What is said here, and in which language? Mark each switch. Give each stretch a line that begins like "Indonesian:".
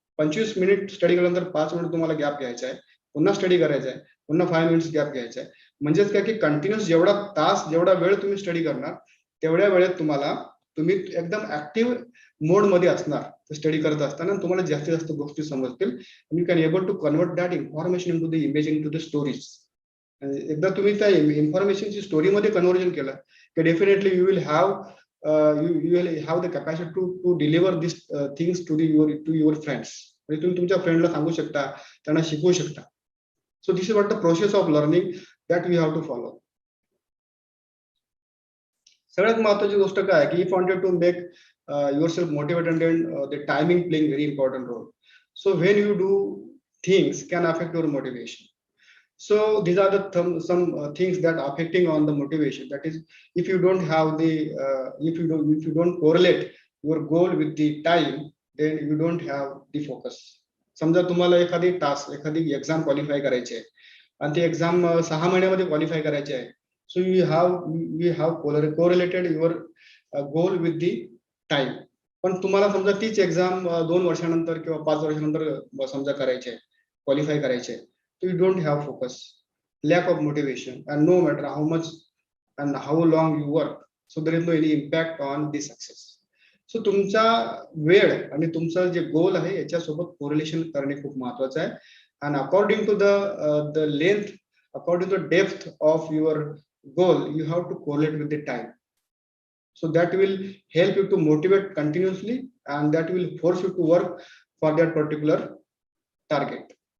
Marathi: 25 minute study केल्यानंतर 5 minute तुम्हाला gap घ्यायचा आहे, पुन्हा स्टडी करायचा आहे, पुन्हा 5 मिनिट्स गॅप घ्यायचा आहे. म्हणजेच काय की कंटिन्युअस जेवढा वेळ तुम्ही स्टडी करणार तेवढ्या वेळेत तुम्हाला तुम्ही एकदम ऍक्टिव्ह मोड मध्ये असणार स्टडी करत असताना, तुम्हाला जास्तीत जास्त गोष्टी समजतील आणि
English: You can able to convert that information into the image, into the stories.
Marathi: एकदा तुम्ही त्या इन्फॉर्मेशनची स्टोरीमध्ये कन्व्हर्जन केलं की definitely
English: You will have you will have the capacity to deliver these things to your friends.
Marathi: म्हणजे तुम्ही तुमच्या फ्रेंडला सांगू शकता, त्यांना शिकवू शकता.
English: So this is what the process of learning that we have to follow.
Marathi: सगळ्यात महत्त्वाची गोष्ट काय की
English: if you wanted to make yourself motivated, and the timing playing very important role. So when you do things can affect your motivation. So these are the some things that are affecting on the motivation. That is, if you don't have the if you don't correlate your goal with the time, then you don't have the focus.
Marathi: समजा तुम्हाला एखादी task, एखादी exam qualify करायची आहे आणि ती exam 6 महिन्यामध्ये qualify करायची आहे.
English: So you have correlated your goal with the time.
Marathi: पण तुम्हाला समजा तीच एक्झाम 2 वर्षानंतर किंवा 5 वर्षानंतर समजा करायची आहे, क्वालिफाय करायची आहे.
English: So you don't have focus, lack of motivation, and no matter how much and how long you work, so there is no any impact on the success. So
Marathi: तुमचा वेळ आणि तुमचा जे गोल आहे याच्यासोबत कोरिलेशन करणे खूप महत्त्वाचं आहे.
English: And according to the length, according to the depth of your goal, you have to correlate with the time. So that will help you to motivate continuously, and that will force you to work for that particular target.